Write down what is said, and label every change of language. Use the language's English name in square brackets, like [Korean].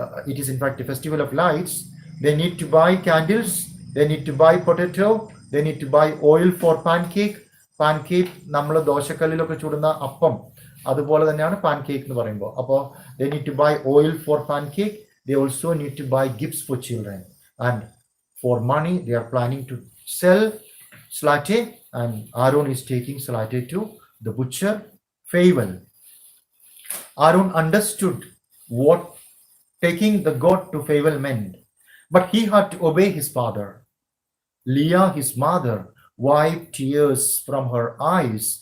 [English] It is in fact a festival of lights. They need to buy candles. They need to buy potato. They need to buy oil for pancake. [Malayalam] Pancake, നമ്മൾ ദോശക്കല്ലിലൊക്കെ ചുടുന്ന അപ്പം, അതുപോലെ തന്നെയാണ് pancake എന്ന് പറയുമ്പോൾ. [English] അപ്പോൾ they need to buy oil for pancake. They also need to buy gifts for children. And for money, they are planning to sell Zlateh, and Arun is taking Zlateh to the butcher, Feivel. Arun understood what taking the goat to Feivel meant, but he had to obey his father. Leah, his mother, wiped tears from her eyes